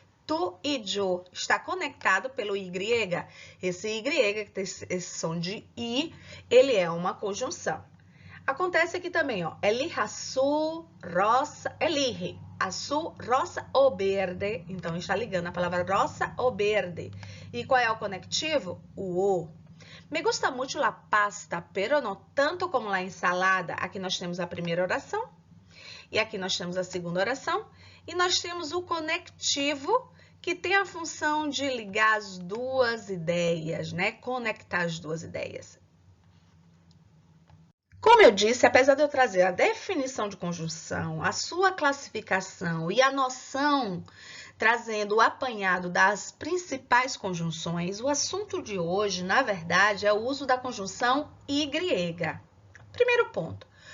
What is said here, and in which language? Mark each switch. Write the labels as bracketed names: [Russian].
[Portuguese] Tu e yo está conectado pelo Y. Esse Y, que tem esse som de I, ele é uma conjunção. Acontece aqui também, ó, [Spanish] elige azul, rosa, elige azul, rosa [Portuguese] ou verde. Então, está ligando a palavra rosa ou verde. E qual é o conectivo? O O. [Spanish] Me gusta muito la pasta, pero no tanto como la ensalada. [Portuguese] Aqui nós temos a primeira oração. E aqui nós temos a segunda oração. E nós temos o conectivo, que tem a função de ligar as duas ideias, né? Conectar as duas ideias. Como eu disse, apesar de eu trazer a definição de conjunção, a sua classificação e a noção trazendo o apanhado das principais conjunções, o assunto de hoje, na verdade, é o uso da conjunção Y. Primeiro ponto.